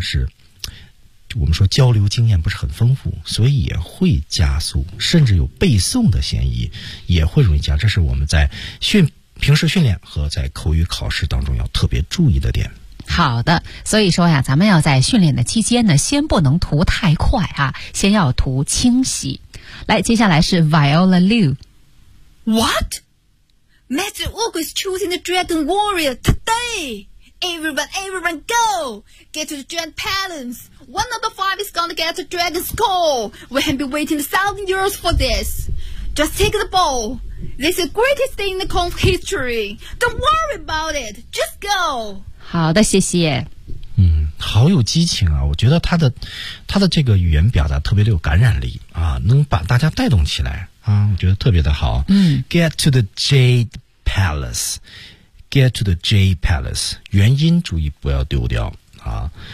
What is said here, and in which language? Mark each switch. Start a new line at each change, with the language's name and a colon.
Chinese: 是我们说交流经验不是很丰富，所以也会加速，甚至有背诵的嫌疑，也会容易加速。这是我们在平时训练和在口语考试当中要特别注意的点。好的，所以说呀，咱们要在训练的期间呢，先不能涂太快啊，先要涂清晰。来，接下来是 Viola Liu。
English: What? Master Ugu is choosing the Dragon Warrior todayEveryone, go! Get to the Dragon Palace! One of the five is gonna get the Dragon Skull! We have been waiting 1,000 years for this! Just take the ball! This is the greatest thing in the Kong's history! Don't worry about it! Just go!
Chinese: 好的，谢谢。好有激情啊，我觉得他的这个语言表达特别的有感染力啊，能把大家带动起来啊，我觉得特别的好。
English: Get to the Jade Palace!Get to the Jade Palace,
Chinese: 元音注意不要丢掉啊。